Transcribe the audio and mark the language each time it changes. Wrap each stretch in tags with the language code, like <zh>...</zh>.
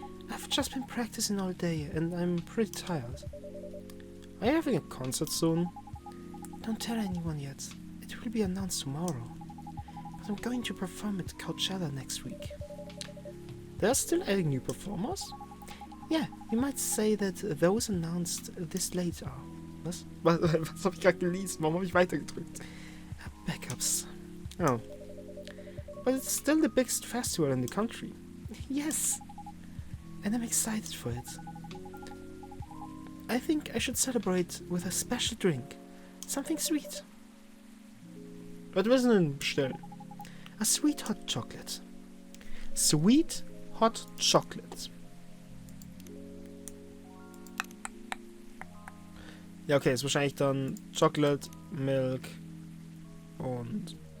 <en>I've just been practicing all day and I'm pretty tired. Are you having a concert soon? Don't tell anyone yet. It will be announced tomorrow. But I'm going to perform at Coachella next week. They're still adding new performers? Yeah, you might say that those announced this late are.</en> <de>Was? Was hab ich gerade gelesen? Warum habe ich weitergedrückt?</de> <en>Backups. Oh. But it's still the biggest festival in the country. Yes! And I'm excited for it. I think I should celebrate with a special drink. Something sweet.</en> <de>Was willst du denn bestellen? A sweet hot chocolate.</de> <en>Sweet hot chocolate.</en> <de>Ja, okay, ist wahrscheinlich dann Chocolate, Milk und...</de>